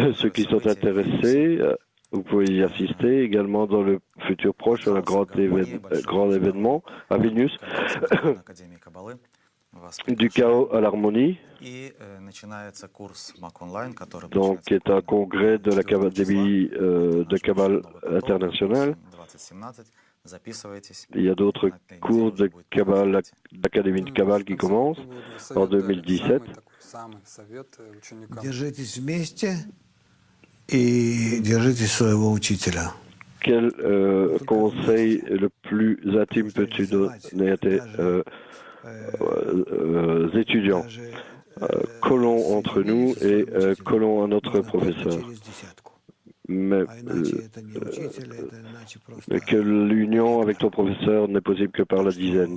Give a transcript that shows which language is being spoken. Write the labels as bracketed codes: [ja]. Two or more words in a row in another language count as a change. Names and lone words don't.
[fr] Ceux qui sont intéressés Vous pouvez y assister également dans le futur proche à un grand événement à Vilnius, du chaos à l'harmonie, donc qui est un congrès de l'Académie de Kabbale internationale. Il y a d'autres cours de Kabbale, l'Académie de Kabbale qui commencent en 2017. [ru] Держитесь вместе и держите своего учителя. [fr] Quel conseil le plus intime peux-tu donner à tes étudiants? Collons entre nous et collons à notre professeur. Mais que l'union avec ton professeur n'est possible que par la dizaine.